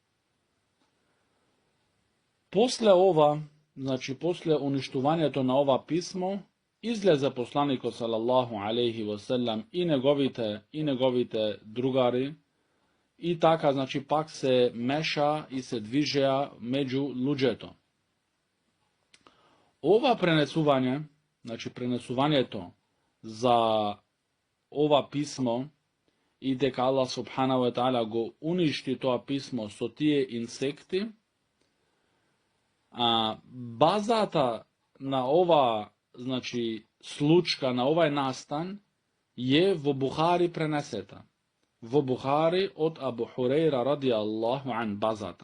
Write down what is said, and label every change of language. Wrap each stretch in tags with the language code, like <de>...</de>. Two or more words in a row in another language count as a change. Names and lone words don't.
<mk>После ова, значи после уништувањето на ова писмо, излезе посланикот</mk> <ar>صلى الله عليه وسلم</ar> <mk>и неговите другари, и така, значи, пак се меша и се движеа меѓу луѓето. Ова пренесување, значи пренесувањето за ова писмо и дека Аллах</mk> <ar>سبحانه وتعالى</ar> <mk>го уништи тоа писмо со тие инсекти, базата на ова, значи, случка, на овај настан, е во Бухари пренесета. Во Бухари од Абу Хурейра</mk> <ar>رضي الله عن</ar> <mk>базата.</mk>